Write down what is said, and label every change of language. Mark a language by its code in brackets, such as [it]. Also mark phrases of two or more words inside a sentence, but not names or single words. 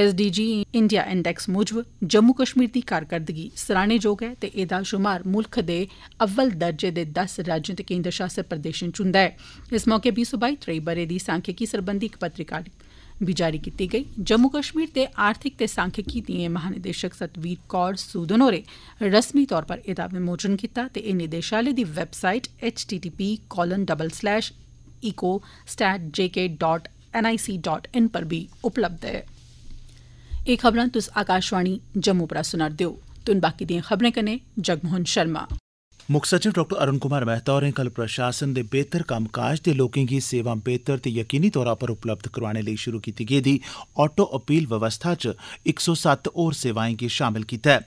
[doi] SDG इंडिया इंडेक्स मूजब जम्मू कश्मीर दी कारकरदगी सराहनेजोग ऐ ते एह्दा शुमार मुल्ख दे अव्वल दर्जे दे 10 राज्यें ते केन्द्र शासित प्रदेशें च हुंदा ऐ। इस मौके 2022 ब'रे दी सांख्यिकी सरबंधी इक पत्रिका बी जारी कीती गेई। जम्मू कश्मीर दे आर्थिक ते सांख्यिकी दिएं महानिदेशक सतवीर कौर सूदन होरें रस्मी तौर पर एह्दा विमोचन कीता ते एह् निदेशालय दी वैबसाइट http://ecostat.jk.nic.in पर बी उपलब्ध ऐ। एह् खबरां तुस आकाशवाणी जम्मू परा सुना'रदे ओ। तुन बाकी दिएं खबरें कन्नै जगमोहन शर्मा। मुक्ख सचिव डॉ अरुण कुमार मेहता होरें कल प्रशासन दे बेहतर कम्मकाज ते लोकें गी सेवां बेहतर ते यकीनी तौरा पर उपलब्ध करोआने लेई शुरू कीती गेदी ऑटो अपील व्यवस्था च 107 होर सेवाएं गी शामिल कीता ऐ।